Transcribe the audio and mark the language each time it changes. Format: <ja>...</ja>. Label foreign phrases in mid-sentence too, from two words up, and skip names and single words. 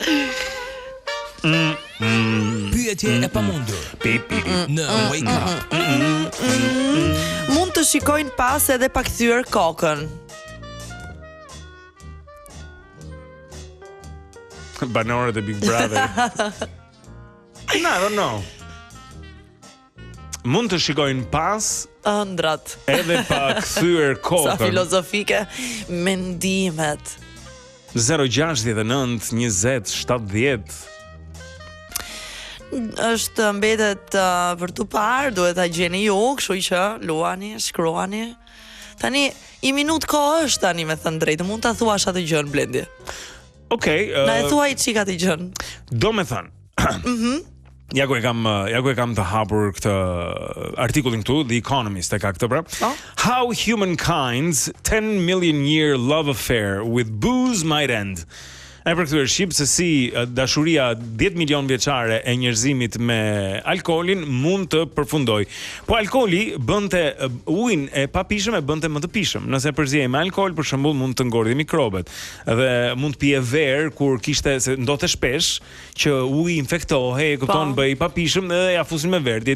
<sq>Pyetje e pamundur. Në Wake Up. Mund të shikojnë pas edhe pa kthyer kokën. Banorët e Big Brother.</sq> <en>I don't know.</en> <sq>Mund të shikojnë pas ëndrat edhe pa kthyer kokën. Sa filozofike mendimet. 069 20 70. Është mbetet për të parë, duhet ta gjeni ju, kështu që luani, shkruani. Tani 1 minutë kohë është tani, me thënë drejtë, mund ta thuash atë gjën Blendi. Okej. Na e thuaj çika të gjën. Do me thënë. Ja ku e kam të hapur këtë artikullin këtu, The Economist e ka këtë pra.</sq> <en>How humankind's 10 million year love affair with booze might end.</en> <sq>Ai për këtë shqip se si dashuria 10 milion vjeçare e njerëzimit me alkoolin mund të përfundoj. Po alkooli bënte ujin e papishëm e bënte më të pishëm. Nëse përzihej me alkool, për shembull, mund të ngordhej mikrobet. Dhe mund të pije verë kur kishte se ndodhte shpesh që uji infektohej, kupton, bëj papishëm dhe ja fusin me verë.</sq>